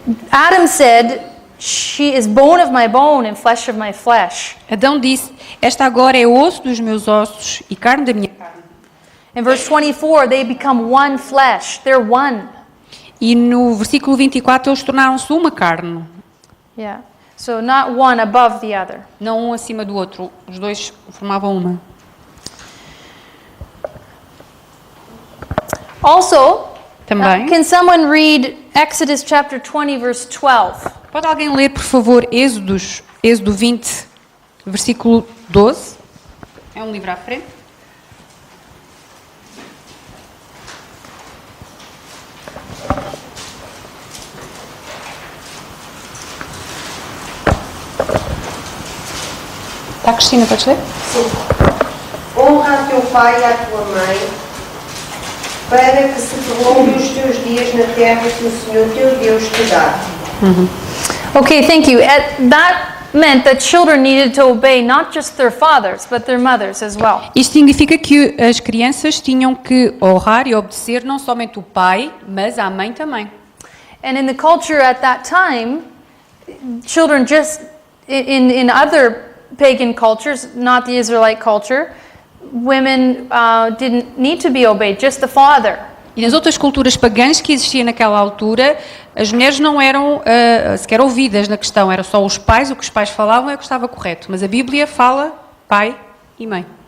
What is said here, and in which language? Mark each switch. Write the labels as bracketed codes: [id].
[en] Adam said, "She is bone of my bone and flesh of my flesh." [pt] Adão disse: esta agora é osso dos meus ossos e carne da minha carne. [en] In verse 24, they become one flesh. They're one. [pt] E no versículo 24 eles tornaram-se uma carne, [en] Yeah. So not one above the other. [pt] não um acima do outro. Os dois formavam uma. [en] Also, [pt] Também. [en] can someone read Exodus chapter 20 verse 12? [pt] Pode alguém ler, por favor, Êxodo 20, versículo 12? É um livro à frente. Está, Cristina, podes ler? Sim. Honra a teu pai e a tua mãe, para que se prolonguem os teus dias na terra que o Senhor teu Deus te dá. [en] Okay, thank you. That meant that children needed to obey not just their fathers, but their mothers as well. [pt] Isto significa que as crianças tinham que honrar e obedecer não somente o pai, mas a mãe também. [en] And in the culture at that time, children just, in other pagan cultures, not the Israelite culture, women didn't need to be obeyed, just the father. [pt] E nas outras culturas pagãs que existiam naquela altura, as mulheres não eram sequer ouvidas na questão, era só os pais, o que os pais falavam é o que estava correto. Mas a Bíblia fala pai e mãe.